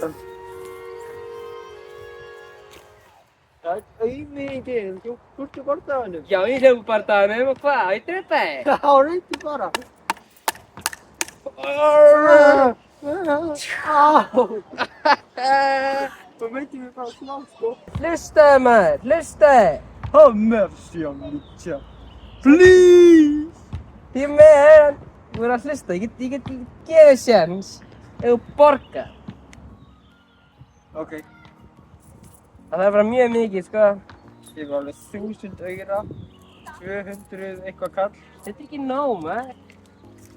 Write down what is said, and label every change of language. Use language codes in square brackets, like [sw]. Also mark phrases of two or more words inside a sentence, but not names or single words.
[is] Það er auminginn. Þú ert í bardaganum. Já, ég hljóf bardaganum og hvað? Ég drepa þig. Já, reyndu bara. Það veitir mér bara smá, sko. Hlustaðu maður, hlustaðu. [en] Have mercy on me, child. Please! [is] Ég meðan, þú verður að hlusta. Ég get gefið séns ef þú borgar. Ok. Það er bara mjög mikið, sko. Ég var alveg 1000 aura, 200 eitthvað kall. Þetta er ekki nóg, maður.